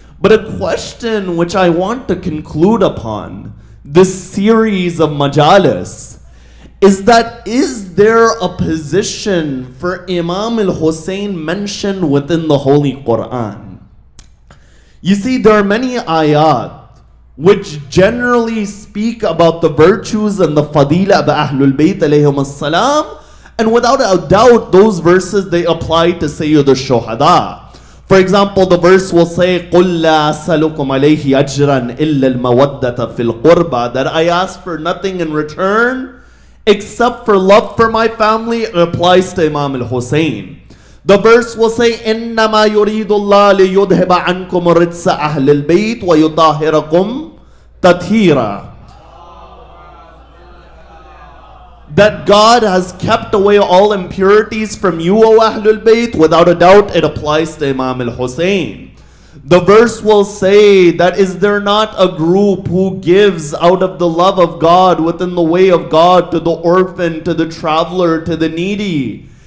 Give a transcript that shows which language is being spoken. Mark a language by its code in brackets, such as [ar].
[en] But a question which I want to conclude upon this series of majalis is that, is there a position for Imam al-Hussein mentioned within the Holy Quran? You see, there are many ayat which generally speak about the virtues and the fadila of Ahlul Bayt alayhim as-salam, and without a doubt, those verses, they apply to Sayyid al-Shuhada. For example, the verse will say, [ar] قُلْ لَا أَسْأَلُكُمْ عَلَيْهِ أَجْرًا إِلَّا الْمَوَدَّةَ فِي الْقُرْبَى. [en] That I ask for nothing in return except for love for my family. It applies to Imam al-Hussein. The verse will say, [ar] إِنَّمَا يُرِيدُ اللَّهُ لِيُذْهِبَ عَنْكُمُ الرِّجْسَ أَهْلِ الْبَيْتِ وَيُطَهِّرَكُمْ تَطْهِيرًا. [en] That God has kept away all impurities from you, O Ahlul Bayt. Without a doubt, it applies to Imam al-Hussein. The verse will say that, is there not a group who gives out of the love of God within the way of God to the orphan, to the traveler, to the needy?